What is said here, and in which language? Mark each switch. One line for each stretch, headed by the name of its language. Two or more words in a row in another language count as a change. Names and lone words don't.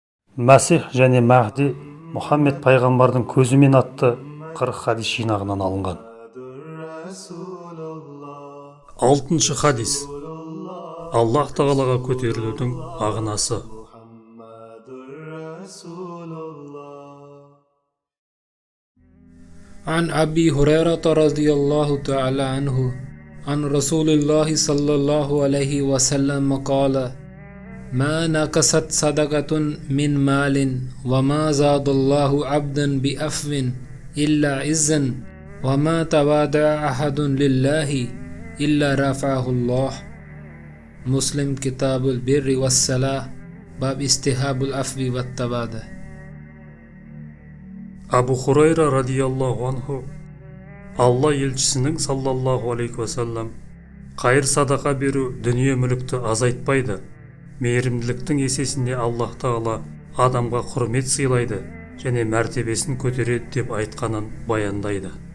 Kazakh: Мәсих және Мәһди Мұхаммед пайғамбардың көзімен атты 40 хадис жинағынан алынған. Алтыншы хадис. Аллах тағалаға көтерілудің мағынасы.
Arabic: عن أبي هريرة رضي الله تعالى عنه عن رسول الله صلى الله عليه وسلم قال: ما نقصت صدقة من مال وما زاد الله عبدا بعفو إلا عزا وما تواضع أحد لله إلا رفعه الله. مسلم كتاب البر والصلاة باب استحباب العفو والتواضع.
Kazakh: Абу Хурайра
Arabic: رضي الله عنه,
Kazakh: Алла елшісінің
Arabic: صلى الله عليه وسلم,
Kazakh: қайыр садақа беру дүние мүлікті азайтпайды, мейірімділіктің есесінде Аллах тағала адамға құрмет сыйлайды және мәртебесін көтереді деп айтқанын баяндайды.